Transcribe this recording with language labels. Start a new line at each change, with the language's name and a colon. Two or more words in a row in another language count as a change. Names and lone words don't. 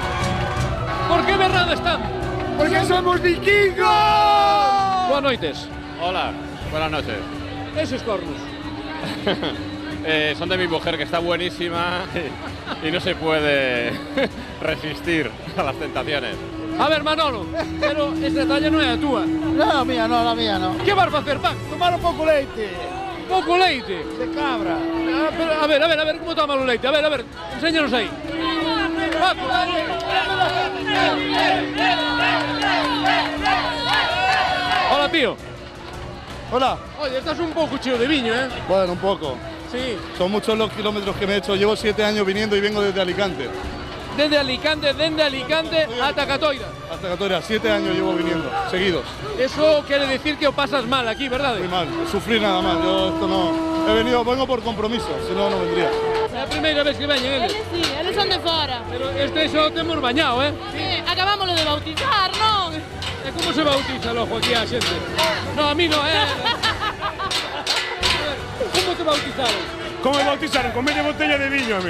Galician: Por que berrado están? Porque somos vikingos! Boas noites.
Spanish: Hola, buenas noches.
Galician: Esos cornos.
Spanish: Son de mi mujer, que está buenísima y no se puede resistir a las tentaciones.
Galician: A ver, Manolo, pero esta talla non é a túa.
Spanish: La mía no.
Galician: Que vas facer, Pac? Tomar un pouco leite. Pouco leite? De cabra. A ver, como toma o leite? A ver, enséñanos aí.
Spanish: Paco, hola, tío. Hola.
Galician: Oye, estás un pouco cheo de viño, ¿eh?
Spanish: Bueno, un poco. Sí. Son muchos los kilómetros que me he hecho. Llevo 7 años viniendo y vengo desde Alicante.
Galician: Desde Alicante ata Catoira.
Spanish: Hasta Catoira, 7 años llevo viniendo, seguidos. Eso quiere decir que o pasas mal aquí, ¿verdad? Muy mal, sufrir nada más. Yo esto no... vengo por compromiso, si no, no vendría.
Galician: É a primeira vez que veñen eles. Sí, eles son de fora. Pero este xo temos bañado, ¿eh? Sí, acabámoslo de bautizar, non? E como se bautiza logo aquí a xente?
Spanish: No, a mí no, Como te bautizaron? Como me bautizaron? Con media botella de viño, amigo.